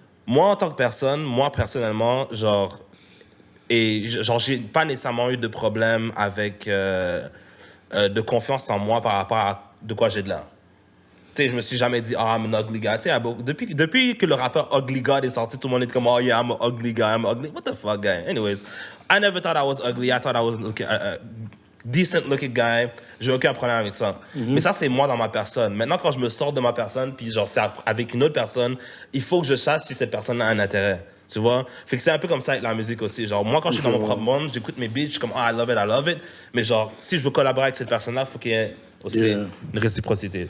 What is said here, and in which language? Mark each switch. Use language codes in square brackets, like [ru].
[fr] Moi, en tant que personne, moi, personnellement, genre, j'ai pas nécessairement eu de problème avec de confiance en moi par rapport à de quoi j'ai de l'air. Tu sais, je me suis jamais dit, ah, [en] I'm an ugly guy. [fr] Tu sais, depuis que le rappeur Ugly God est sorti, tout le monde est comme, [en] oh yeah, I'm an ugly guy, I'm ugly. What the fuck, guy? Anyways, I never thought I was ugly. I thought I was a decent looking guy. [fr] J'ai aucun problème avec ça. Mais ça, c'est moi dans ma personne. Maintenant, quand je me sors de ma personne, puis genre, c'est avec une autre personne, il faut que je sache si cette personne a un intérêt. Tu vois? Fait que c'est un peu comme ça avec la musique aussi. Genre, moi, quand je suis dans mon propre monde, j'écoute mes beats, je suis comme, ah, [en] I love it. [fr] Mais genre, si je veux collaborer avec cette personne-là, il faut qu'il y ait aussi une réciprocité.